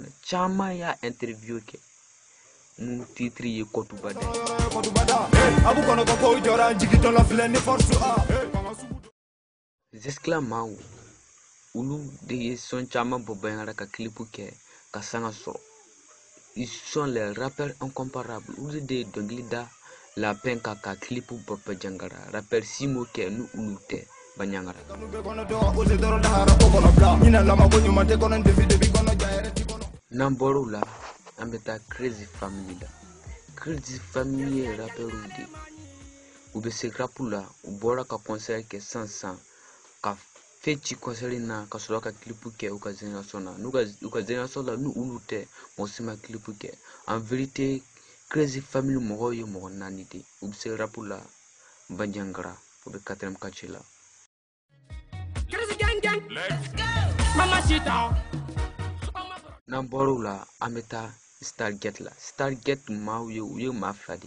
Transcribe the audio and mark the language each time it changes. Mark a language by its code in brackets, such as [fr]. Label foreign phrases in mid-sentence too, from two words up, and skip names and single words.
[bm] Caman y'a interview kɛ. Mun titre ye Kɔtubada. Z-Clan maaw olu de ye son caman bɔ Bandiagara ka clip kɛ ka sanga sɔrɔ. [fr] Ils sont les rappeurs incomparables. [bm] Olu de ye dɔnkili da la peine ka clip bɔ Bandiagara. Rappeur Simo kɛ ni olu tɛ Bandiagara. N'an bɔr'o la an bɛ taa Crazy Family la. Crazy Family ye rappeurs de ye. U bɛ se rap la, u bɔra ka concert kɛ sisan ka fɛn ci concert na ka sɔrɔ ka clip kɛ u ka génération na. U ka génération la ni olu tɛ mɔgɔ si ma clip kɛ. [fr] En vérité [bm] Crazy Family mɔgɔw ye mɔgɔ 4 de ye. U bɛ se rap la Bandiagara u bɛ 4e quartier la. N'an bɔr'o la an bɛ taa Stargate la. Stargate maaw ye u ye maa 2 de ye.